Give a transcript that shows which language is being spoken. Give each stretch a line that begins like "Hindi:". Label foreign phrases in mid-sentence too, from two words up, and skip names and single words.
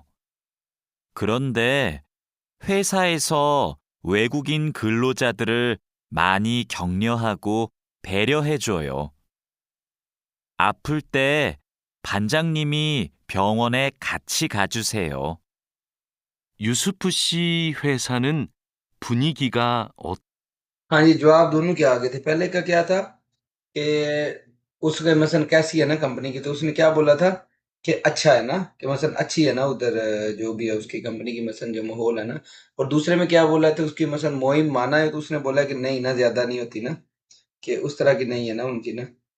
Korean: 그런데 회사에서 외국인 근로자들을 많이 격려하고 배려해줘요. 아플 때 반장님이 병원에 같이 가주세요. 유수프 씨 회사는 분위기가
Hindi: हाँ जी जवाब दोनों के आगे थे पहले का क्या था कि उसके मसलन कैसी है ना कंपनी की तो उसने क्या बोला था कि अच्छा है ना कि मसलन अच्छी है ना उधर जो भी है उसकी कंपनी की मसलन जो माहौल है ना और दूसरे में क्या बोला था उसकी मसलन
Korean: 모임 많아
Hindi: है तो उसने बोला कि नहीं ना ज्यादा नहीं होती ना कि उस तरह की नहीं है ना उनकी ना